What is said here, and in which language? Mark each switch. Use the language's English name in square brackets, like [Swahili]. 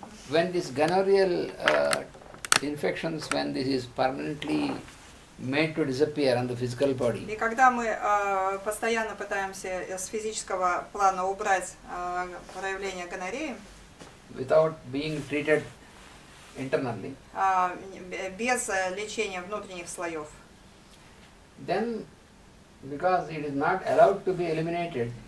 [English] When this gonorrheal infections, when this is permanently made to disappear on the physical body. [Russian] И когда мы постоянно пытаемся с физического плана убрать проявление гонореи, [English] without being treated internally, [Russian] без лечения внутренних слоев, [English] then because it is not allowed to be eliminated,